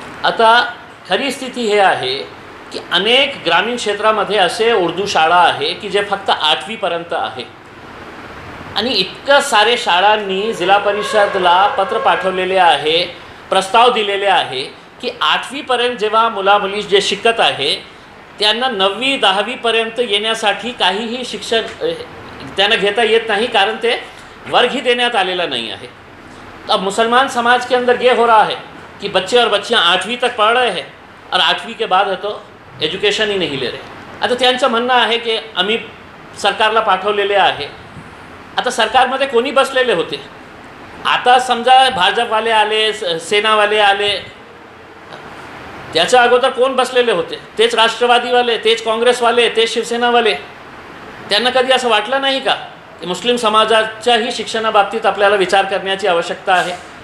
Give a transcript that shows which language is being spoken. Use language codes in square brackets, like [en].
[mr] आता खरी स्थिती हे आहे की अनेक ग्रामीण क्षेत्रामध्ये असे उर्दू शाळा आहे की जे फक्त 8वी पर्यंत आहे आणि इतकं सारे शाळांनी जिल्हा परिषदला पत्र पाठवलेले आहे, प्रस्ताव दिलेले आहे की 8वी पर्यंत जेव्हा मुला-मुली जे शिकत आहे त्यांना 9वी 10वी पर्यंत येण्यासाठी काहीही शिक्षण त्यांना घेता येत नाही, कारण ते वर्ग ही देण्यात आलेला [hi] नहीं है। तो अब मुसलमान समाज के अंदर ये हो रहा है कि बच्चे और बच्चियाँ 8वीं तक पढ़ रहे हैं और 8वीं के बाद है तो एजुकेशन ही नहीं ले रहे। [mr] आता त्यांचं म्हणणं आहे की आम्ही सरकारला पाठवलेले आहे। आता सरकारमध्ये कोणी बसलेले होते? आता समजा भाजपवाले आले, सेनावाले आले, त्याच्या अगोदर कोण बसलेले होते? तेच राष्ट्रवादीवाले, तेच काँग्रेसवाले, तेच शिवसेनावाले। त्यांना कधी असं वाटलं नाही का की मुस्लिम समाजाच्याही शिक्षणाबाबतीत आपल्याला विचार करण्याची आवश्यकता आहे?